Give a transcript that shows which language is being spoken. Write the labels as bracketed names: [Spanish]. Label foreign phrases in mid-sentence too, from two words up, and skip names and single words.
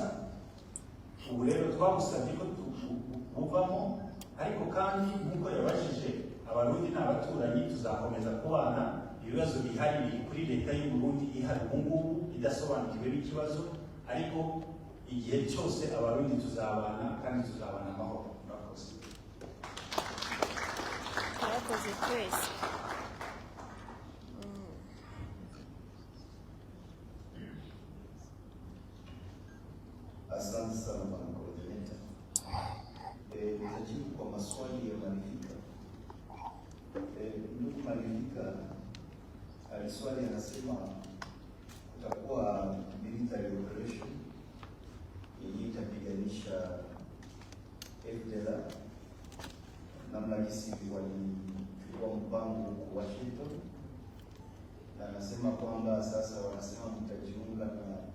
[Rundi] Ubu rero twabusabye ko buvamo, ariko kandi nk'uko yabajije abarundi n'abaturanyi tuzakomeza kubana. Ibibazo bihari biri kuri leta y'u Burundi ihari ubu ngubu idasobanukiwe n'ikibazo, ariko igihe cyose abarundi tuzabana kandi tuzabana amahoro. Murakoze. Murakoze twese. [Swahili] Asante sana bwana coordinator. Nitajibu kwa maswali ya Malivika. Ndugu Malivika aliswali, anasema kutakuwa [English] military operation [Swahili] yenye itapiganisha FDLR namna jinsi walichukua mpango huko Washington, na anasema kwamba sasa wanasema mtajiunga na